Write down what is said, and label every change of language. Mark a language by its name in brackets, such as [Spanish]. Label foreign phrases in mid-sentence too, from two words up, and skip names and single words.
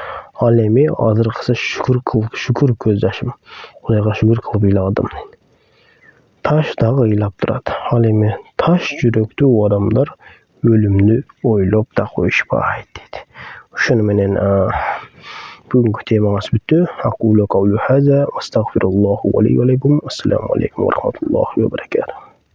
[Kyrgyz] Ал эми азыркысы шүкүр көз жашым. Кудайга шүкүр кылып ыйлагадым. Таш дагы ыйлап турат. Ал эми таш жүрөктүү адамдар өлүмдү ойлоп да коюшпайт дейт. Ошону менен бүгүнкү темаңыз бүттү. [Arabic] أقول قولي هذا وأستغفر الله لي ولكم. السلام عليكم ورحمة الله وبركاته.